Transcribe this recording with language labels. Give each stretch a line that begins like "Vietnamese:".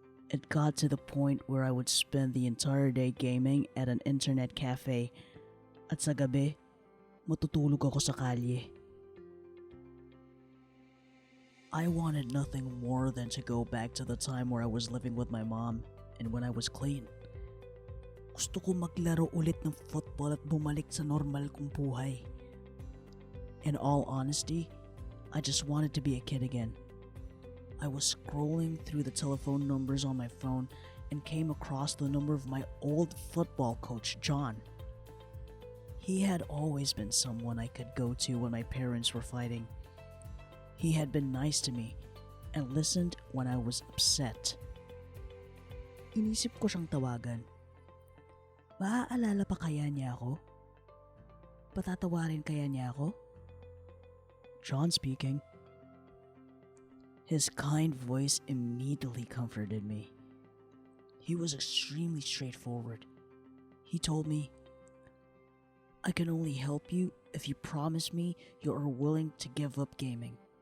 English: It got to the point where I would spend the entire day gaming at an internet cafe.
Filipino: At sa gabi, matutulog ako sa kalye.
English: I wanted nothing more than to go back to the time where I was living with my mom and when I was clean.
Filipino: Gusto ko maglaro ulit ng football at bumalik sa normal kong buhay.
English: In all honesty, I just wanted to be a kid again. I was scrolling through the telephone numbers on my phone and came across the number of my old football coach, John. He had always been someone I could go to when my parents were fighting. He had been nice to me and listened when I was upset.
Filipino: Inisip ko siyang tawagan. Maaalala pa kaya niya ako? Patatawarin kaya niya ako?
English: John speaking. His kind voice immediately comforted me. He was extremely straightforward. He told me, I can only help you if you promise me you are willing to give up gaming.